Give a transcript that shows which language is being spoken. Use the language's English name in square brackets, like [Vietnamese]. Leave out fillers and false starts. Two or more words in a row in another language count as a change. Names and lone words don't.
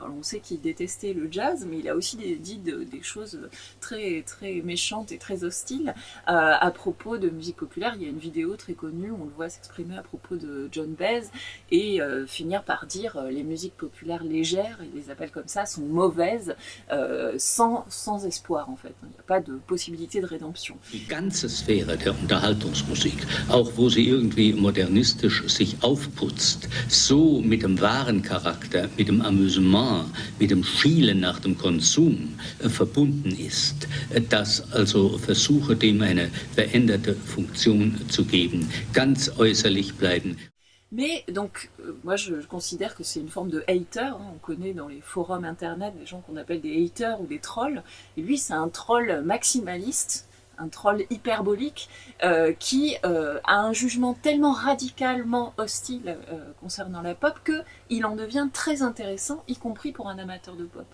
[French] Alors on sait qu'il détestait le jazz, mais il a aussi dit des choses très, très méchantes et très hostiles à propos de musique populaire. Il y a une vidéo très connue où on le voit s'exprimer à propos de John Baez et finir par dire les musiques populaires légères, il les appelle comme ça, sont mauvaises, sans espoir en fait. Il n'y a pas de possibilité de rédemption. [German] Die ganze Sphäre der Unterhaltungsmusik, auch wo sie irgendwie modernistisch sich aufputzt, so mit dem wahren Charakter, mit dem Amüsement, mit dem Schielen nach dem Konsum verbunden ist, dass also Versuche, dem eine veränderte Funktion zu geben, ganz äußerlich bleiben. [French] Mais donc, moi je considère que c'est une forme de hater, hein. On connaît dans les forums internet des gens qu'on appelle des haters ou des trolls, et lui c'est un troll maximaliste, un troll hyperbolique, qui a un jugement tellement radicalement hostile concernant la pop qu'il en devient très intéressant, y compris pour un amateur de pop.